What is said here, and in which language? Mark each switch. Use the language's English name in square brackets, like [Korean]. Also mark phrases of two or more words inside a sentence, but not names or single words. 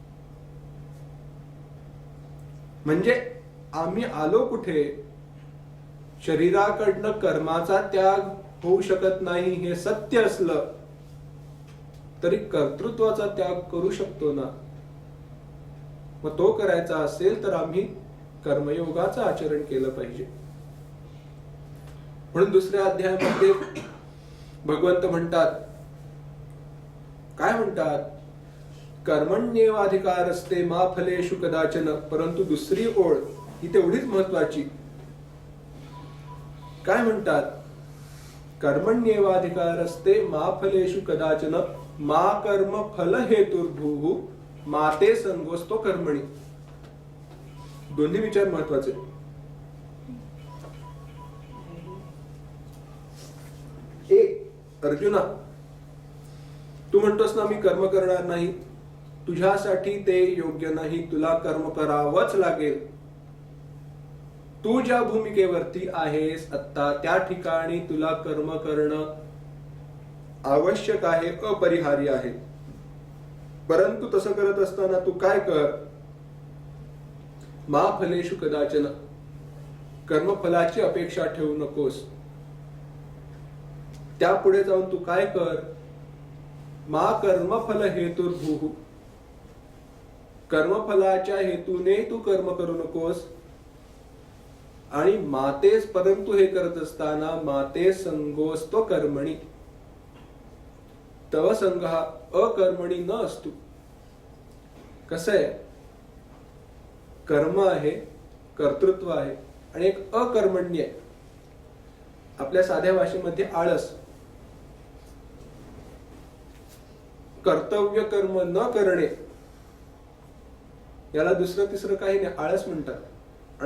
[Marathi] म्हणजे आम्ही आलो कुठे, शरीराकडनं कर्माचा त्याग होऊ शकत नाही हे सत्य असलं तरी कर्तृत्वाचा त्याग करू शकतो ना. मग तो करायचा असेल तर आम्ही कर्मयोगाचं आचरण केलं पाहिजे. म्हणून दुसऱ्या अध्यायामध्ये भगवंत म्हणतात, काय म्हणतात, [Sanskrit] कर्मण्येवाधिकारस्ते मा फलेषु कदाचन. [Marathi] परंतु दुसरी ओळ ही तेवढीच महत्वाची. काय म्हणतात, [Sanskrit] कर्मण्येवाधिकारस्ते मा फलेषु कदाचन मा कर्म फल हेतुर्भूः माते संगोस्तो कर्मणी. [Marathi] दोन्ही विचार महत्वाचे. अर्जुना, तू म्हणतोस ना मी कर्म करणार नाही, तुझ्यासाठी ते योग्य नाही, तुला कर्म करावंच लागेल. तू ज्या भूमिकेवरती आहेस आता त्या ठिकाणी तुला कर्म करणं आवश्यक आहे, अपरिहार्य आहे. परंतु तसं करत असताना तू काय कर, [Sanskrit] मा फलेषु कदाचन, [Marathi] कर्मफलाची अपेक्षा ठेवू नकोस. त्यापुढे जाऊन तू काय कर, [Sanskrit] मा कर्मफल हेतुर्भूः, [Marathi] कर्मफलाच्या हेतूने तू कर्म करू नकोस. आणि मातेस, परंतु हे करत असताना [Sanskrit] माते संगोस्तो कर्मणी, [Marathi] तव संग हा अकर्मणी न असतो. कसं आहे, कर्म आहे, कर्तृत्व आहे आणि एक अकर्मण्य आहे. आपल्या साध्या भाषेमध्ये आळस, कर्तव्य कर्म न करणे याला दुसरं तिसरं काही नाही, आळस म्हणतात.